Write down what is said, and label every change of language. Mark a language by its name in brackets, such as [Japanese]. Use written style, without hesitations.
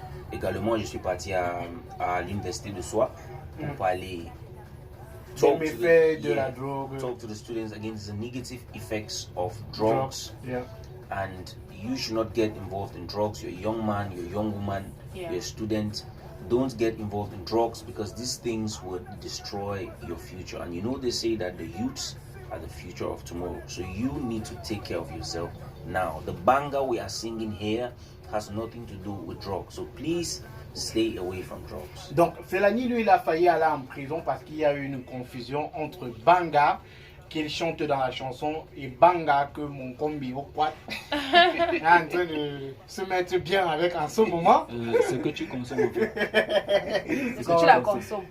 [French] Également, je suis parti à l'université de Soie pour parler. [English] Talk to the students against the negative effects of drugs. Yeah. And you should not get involved in drugs. You're a young man, you're a young woman, Yeah. you're a student. Don't get involved in drugs because these things would destroy your future. And you know they say that the youths are the future of tomorrow. So you need to take care of yourself now. The banga we are singing here has nothing to do with drugs. So please stay away from drugs. [French] Donc Felani, lui, il a failli aller en prison parce qu'il y a eu une confusion entre Banga, qu'il chante dans la chanson, et Banga, que mon combi au quad est en train de se mettre bien avec en ce moment. Ce que tu consommes en fait. Est-ce que tu la consommes?